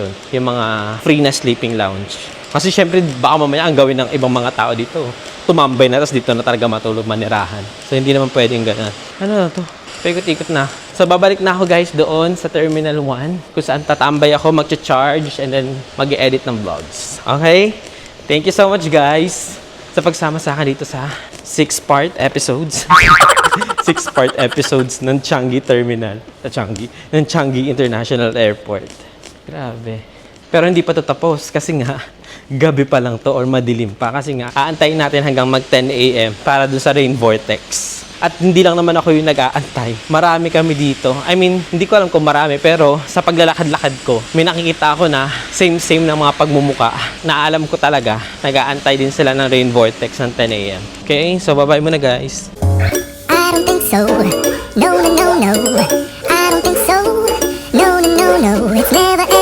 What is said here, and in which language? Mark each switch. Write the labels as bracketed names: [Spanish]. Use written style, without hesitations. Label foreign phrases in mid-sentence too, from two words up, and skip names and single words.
[Filipino] Yung mga free na [English] sleeping lounge. [Filipino] Kasi syempre, baka mamaya ang gawin ng ibang mga tao dito. Tumambay na, tapos dito na talaga matulog manirahan. So, hindi naman pwedeng ganun. Ano na to? Paikot-ikot na. So, babalik na ako guys doon sa Terminal 1 kung saan tatambay ako, mag-charge, [English] and then [Filipino] mag-edit ng vlogs. Okay? [English] Thank you so much guys [Filipino] sa pagsama sa akin dito sa [English] 6-part episodes. 6-part episodes [Filipino] ng Changi Terminal. Ng Changi International Airport. Grabe. Pero hindi pa to tapos kasi nga gabi pa lang to or madilim pa kasi nga aantayin natin hanggang mag 10 a.m. para dun sa [English] rain vortex. [Filipino] At hindi lang naman ako yung nag-aantay. Marami kami dito. [English] I mean, [Filipino] hindi ko alam kung marami pero sa paglalakad-lakad ko, may nakikita ako na same-same ng mga pagmumuka na alam ko talaga nag-aantay din sila ng [English] rain vortex [Filipino] ng 10 a.m. Okay? So, bye-bye muna guys. [English] I don't think so. No, no, no, no. I don't think so. No, no, no, no. It's never